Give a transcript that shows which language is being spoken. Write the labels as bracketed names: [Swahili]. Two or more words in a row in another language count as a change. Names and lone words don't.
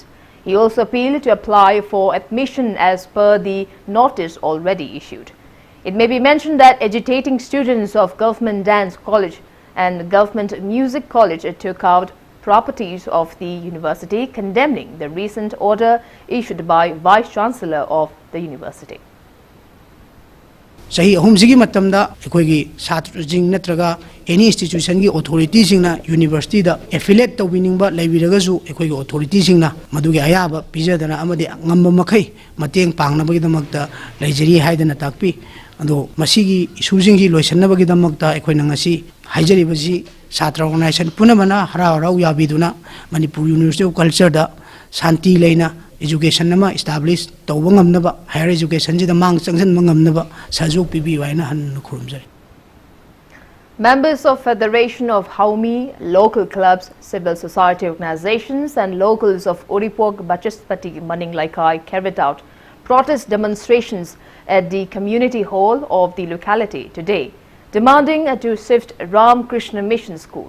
[English] He also appealed to apply for admission as per the notice already issued. It may be mentioned that agitating students of Government Dance College and Government Music College took out properties of the university, condemning the recent order issued by Vice Chancellor of the university. [Manipuri] Sahi ahumsigi matamda ekoigi satrajing natraga [English] any institution [Manipuri] gi authority singna university da affiliate tawiningba laibiraga su ekoigi authority singna madugi ayaba pijadana amadi ngamba makai mateng pangnabagi damakta laijari haidana takpi ado masigi isujingi loisanabagi damakta ekoina ngasi haijaribaji satra organization punamana harau yabiduna Manipur University of Culture da Santi leina education nama establish tawba ngamnaba [English] higher education [Manipuri] ji da mang changsan ngamnaba sajok pibi waina han khurumjari. [English] Members of Federation of Haumi, local clubs, civil society organizations and locals of Uripok Bachaspati Maninglaikai carried out protest demonstrations at the community hall of the locality today, demanding to shift Ram Krishna Mission School.